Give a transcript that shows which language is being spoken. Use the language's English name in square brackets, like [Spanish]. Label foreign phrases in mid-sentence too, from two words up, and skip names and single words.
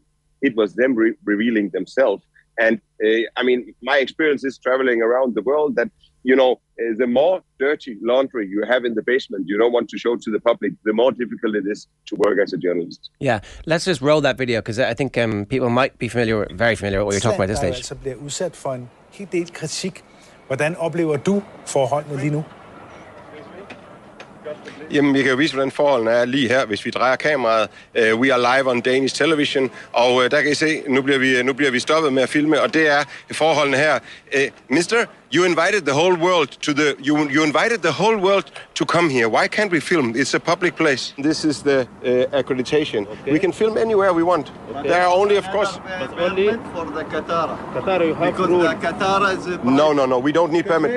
[English] It was them revealing themselves. And my experience is traveling around the world that, the more dirty laundry you have in the basement, you don't want to show to the public, the more difficult it is to work as a journalist. Yeah, let's just roll that video, because I think people might be very familiar with what you're talking about at this stage. [Danish] bliver udsat for en hel del kritik. Hvordan oplever du forholdene lige nu? Jamen, vi kan jo vise, hvordan forholdene er lige her, hvis vi drejer kameraet. [English] We are live on Danish television, [Danish] og der kan I se, nu bliver vi stoppet med at filme, og det er forholdene her. [English] Mister, you invited the whole world you invited the whole world to come here. Why can't we film? It's a public place. This is the accreditation. Okay. We can film anywhere we want. Okay. There are only, of course, but only for the Qatar. Qatar, you have because the Qatar is no, we don't need permit.